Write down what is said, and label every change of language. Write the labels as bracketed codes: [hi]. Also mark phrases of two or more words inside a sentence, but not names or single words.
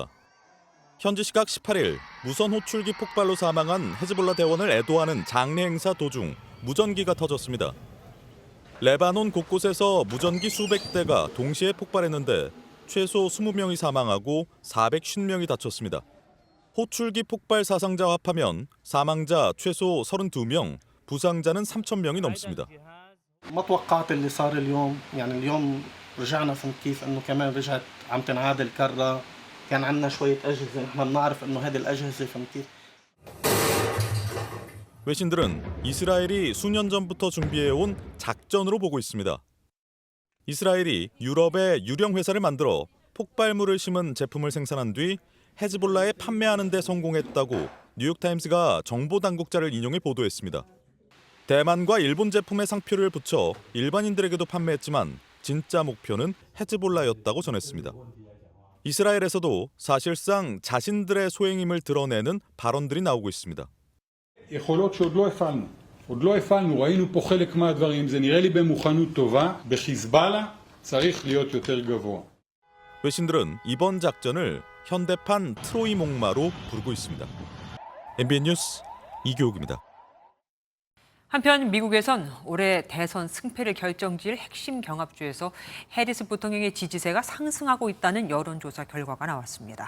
[ko] 현지 시각 18일 무선 호출기 폭발로 사망한 헤즈볼라 대원을 애도하는 장례 행사 도중 무전기가 터졌습니다. 레바논 곳곳에서 무전기 수백 대가 동시에 폭발했는데 최소 20명이 사망하고 450명이 다쳤습니다. 호출기 폭발 사상자 합하면 사망자 최소 32명, 부상자는 3,000명이 넘습니다. [ar] ما توقعت اللي صار اليوم يعني اليوم رجعنا فهمت كيف انه كمان رجعت عم تنعاد الكرة كان عندنا شوية أجهزة نحن بنعرف انه هذه الأجهزة فهمت كيف [ko] 외신들은 이스라엘이 수년 전부터 준비해온 작전으로 보고 있습니다. 이스라엘이 유럽에 유령 회사를 만들어 폭발물을 심은 제품을 생산한 뒤 헤즈볼라에 판매하는 데 성공했다고 뉴욕타임스가 정보 당국자를 인용해 보도했습니다. 대만과 일본 제품의 상표를 붙여 일반인들에게도 판매했지만 진짜 목표는 헤즈볼라였다고 전했습니다. 이스라엘에서도 사실상 자신들의 소행임을 드러내는 발언들이 나오고 있습니다. [he] יכולות שעוד לא הפעלנו, ראינו פה חלק מהדברים, זה נראה לי במוכנות טובה, בחיזבאללה צריך להיות יותר גבוה. [ko] 외신들은 이번 작전을 현대판 트로이 목마로 부르고 있습니다. MBN 뉴스 이교욱입니다. 한편 미국에선 올해 대선 승패를 결정지을 핵심 경합주에서 해리스 부통령의 지지세가 상승하고 있다는 여론조사 결과가 나왔습니다.